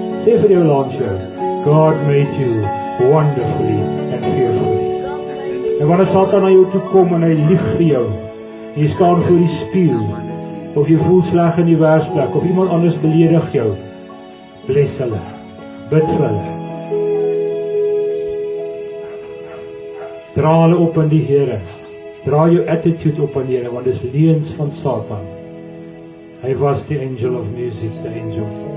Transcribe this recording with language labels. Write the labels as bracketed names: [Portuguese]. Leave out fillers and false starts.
[Afrikaans] Sê vir jou langs jou, [English] God made you wonderfully and fearfully. [Afrikaans] En wanneer Satan na jou toe kom en hy lieg vir jou, jy staan voor die spieël, of jy voel sleg in die werksplek, of iemand anders beledig jou, bless hulle, bid vir hulle. Dra hulle op aan die Here. Dra jou attitude op aan die Here, want dit is leuns van Satan. Hy was die [English] angel of music, the angel.